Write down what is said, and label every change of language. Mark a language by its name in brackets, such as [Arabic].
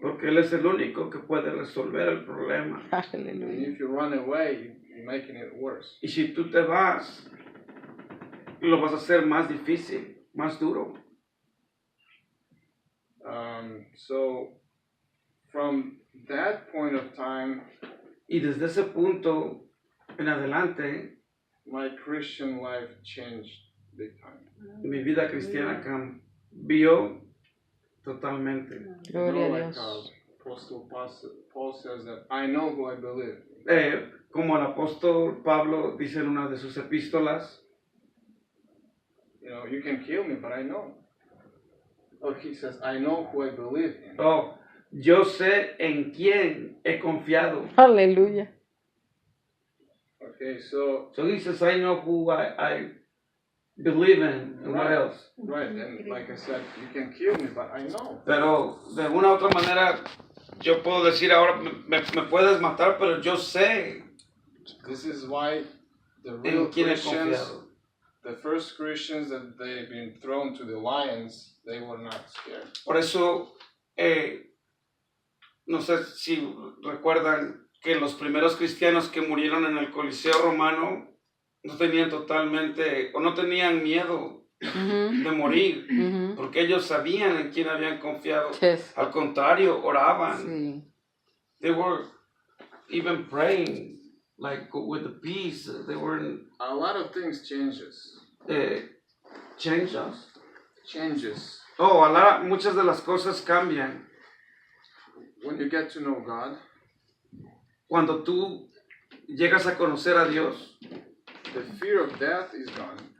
[Spanish] Porque Él es el único que puede resolver el problema. [English] And if you run away, you're making it worse. [Spanish] Y si tú te vas, lo vas a hacer más difícil, más duro. [English] So, from that point of time, [Spanish] y desde ese punto en adelante, [English] my Christian life changed big time. [Spanish] Mi vida cristiana cambió totalmente. Gloria a Dios. [English] Like a Apostle Paul says that I know who I believe. [Spanish] Como el apóstol Pablo dice en una de sus epístolas, [English] you know, you can kill me, but I know. Oh, he says, I know who I believe in. [Spanish] Oh, yo sé en quién he confiado. Aleluya. [English] Okay, so he says, I know who I believe in, and what else? Right, and like I said, you can kill me, but I know. [Spanish] Pero de una u otra manera, yo puedo decir ahora, me puedes matar, pero yo sé [English] This is why the real [Spanish] en quién he [English] Christians, [Spanish] confiado. [English] the first Christians that they've been thrown to the lions, they were not scared. [Spanish] Por eso, no sé si recuerdan que los primeros cristianos que murieron en el Coliseo Romano no tenían totalmente, o no tenían miedo de morir, porque ellos sabían en quién habían confiado. [English] Yes. [Spanish] Al contrario, oraban. Sí. [English] They were even praying, like with the peace. They were A lot of things changes. Changes. [Spanish] Oh, muchas de las cosas cambian. [English] When you get to know God, [Spanish] cuando tú llegas a conocer a Dios, [English] the fear of death is gone.